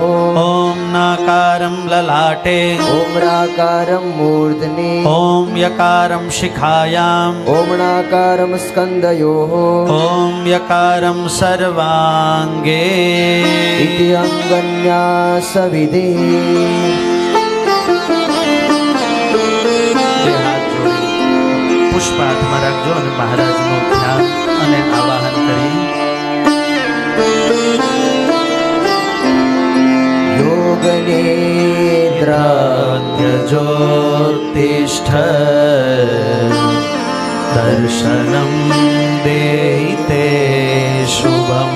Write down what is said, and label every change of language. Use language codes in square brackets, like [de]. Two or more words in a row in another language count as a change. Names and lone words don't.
[sa] ॐ नाकारं ललाटे। ॐ राकारं मूर्धनि। ॐ यकारं शिखायाम्। ॐ णाकारं स्कन्दयोः। ॐ यकारं सर्वाङ्गे। इति अङ्गन्यासविधिः। [gu] બે હાથ જોડી પુષ્પ હાથમાં રાખજો અને મહારાજનું ધ્યાન અને આવાહન કરી [sa] योगनिद्राद्यजोत्तिष्ठ दर्शनं देहि ते शुभम्